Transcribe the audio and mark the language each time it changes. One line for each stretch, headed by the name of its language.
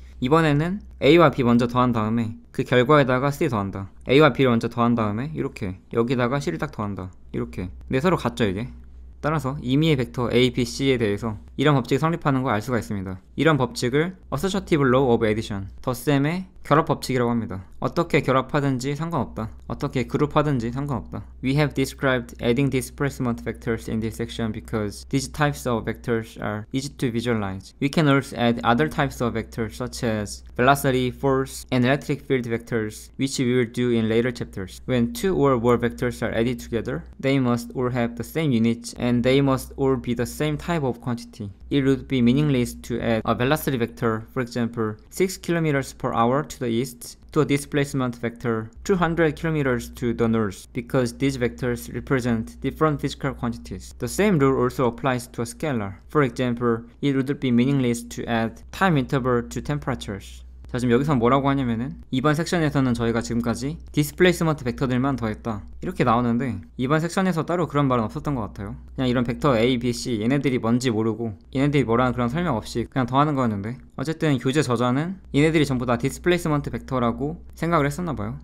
Korean: 이번에는 A와 B 먼저 더한 다음에 그 결과에다가 C 더한다, A와 B를 먼저 더한 다음에 이렇게 여기다가 C를 딱 더한다, 이렇게. 근데 서로 같죠 이게. 따라서 임의의 벡터 A, B, C에 대해서 이런 법칙이 성립하는 걸 알 수가 있습니다. 이런 법칙을
English: Associative Law of Addition,
Korean: 덧셈의 결합 법칙이라고 합니다. 어떻게 결합하든지 상관없다, 어떻게 그룹하든지 상관없다.
English: We have described adding displacement vectors in this section because these types of vectors are easy to visualize. We can also add other types of vectors such as velocity, force, and electric field vectors, which we will do in later chapters. When two or more vectors are added together, they must all have the same units and they must all be the same type of quantity. It would be meaningless to add a velocity vector, for example, 6 km per hour to the east, to a displacement vector 200 km to the north, because these vectors represent different physical quantities. The same rule also applies to a scalar. For example, it would be meaningless to add time interval to temperatures.
Korean: 자, 지금 여기서 뭐라고 하냐면은 이번 섹션에서는 저희가 지금까지 디스플레이스먼트 벡터들만 더했다 이렇게 나오는데 이번 섹션에서 따로 그런 말은 없었던 것 같아요. 그냥 이런 벡터 A, B, C 얘네들이 뭔지 모르고 얘네들이 뭐라는 그런 설명 없이 그냥 더하는 거였는데, 어쨌든 교재 저자는 얘네들이 전부 다 디스플레이스먼트 벡터라고 생각을 했었나봐요.